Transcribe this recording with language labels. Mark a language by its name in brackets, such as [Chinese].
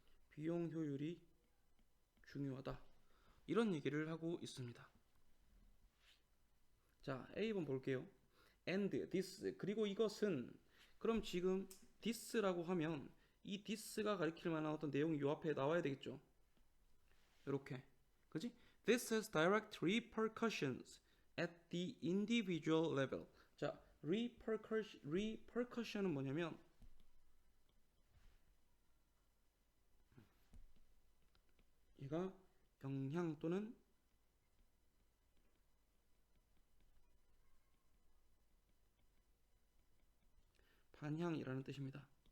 [Korean] 비용 효율이 중요하다. 이런 얘기를 하고 있습니다. 자, A번 볼게요. [English] And this, [Korean] 그리고 이것은. 그럼 지금 this라고 하면 이 this가 가리킬 만한 어떤 내용이 요 앞에 나와야 되겠죠. 이렇게, 그지? [English] This has direct repercussions at the individual level. [Korean] 자, repercussion은 뭐냐면 얘가 영향 또는 반향이라는 뜻입니다.